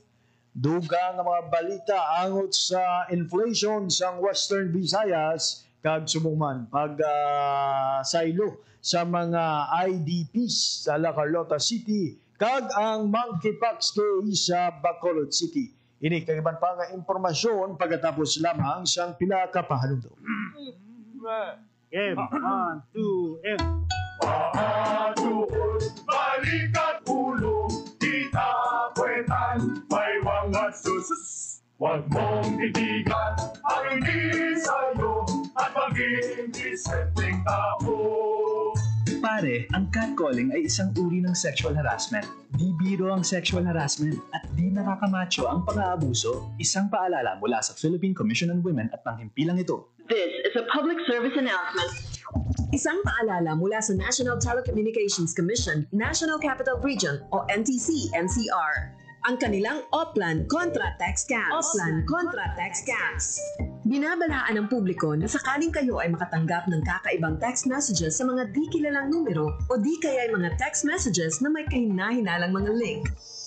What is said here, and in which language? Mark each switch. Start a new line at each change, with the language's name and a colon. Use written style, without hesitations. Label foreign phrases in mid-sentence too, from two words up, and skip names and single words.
Hiligaynon: Dugang nga mga balita angot sa inflation sa Western Visayas kag subong pag saylo sa mga IDPs sa La Carlota City kag ang
English: monkeypox case
Hiligaynon: sa Bacolod City. Ini kag iban pa nga impormasyon pagkatapos lamang sang pila ka pahalumdom.
English: Game 1, 2, and Pahaduon, balikat ulo, kita kwetan, may mga sus.
Filipino: Huwag mong titigan ang hindi sa'yo at maging disenteng tao. Pare, ang catcalling ay isang uri ng
English: sexual harassment.
Filipino: Di biro ang
English: sexual harassment
Filipino: at di nakakamacho ang pang-aabuso. Isang paalala mula sa Philippine Commission on Women at panghimpilang ito.
English: This is a public service announcement.
Filipino: Isang paalala mula sa National Telecommunications Commission, National Capital Region o NTC-NCR. Ang kanilang Oplan Contra Text Scams. Oplan Contra Text Scams. Binabalaan ng publiko na sakaling kayo ay makatanggap ng kakaibang
English: text messages
Filipino: sa mga di kilalang numero o di kaya ay mga
English: text messages
Filipino: na may kahina-hinalang mga link.